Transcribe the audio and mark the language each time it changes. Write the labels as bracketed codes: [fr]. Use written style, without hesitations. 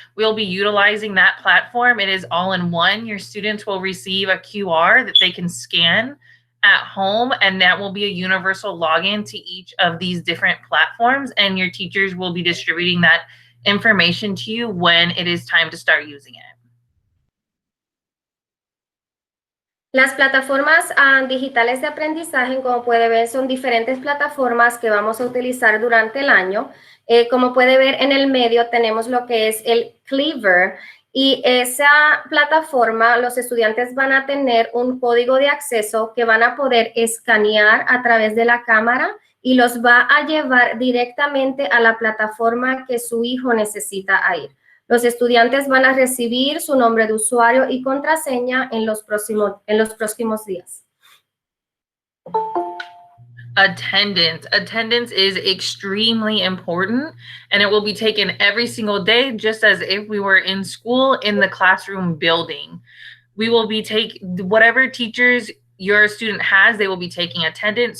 [en] We'll be utilizing that platform. It is all in one. Your students will receive a QR that they can scan at home, and that will be a universal login to each of these different platforms, and your teachers will be distributing that information to you when it is time to start using it. [es] Las plataformas digitales de aprendizaje, como puede ver, son diferentes plataformas que vamos a utilizar durante el año. Como puede ver en el medio tenemos lo que es el Cleaver, y esa plataforma los estudiantes van a tener un código de acceso que van a poder escanear a través de la cámara y los va a llevar directamente a la plataforma que su hijo necesita ir. Los estudiantes van a recibir su nombre de usuario y contraseña en los próximos días. [en] Attendance. Attendance is extremely important, and it will be taken every single day, just as if we were in school in the classroom building. We will be whatever teachers your student has, they will be taking attendance.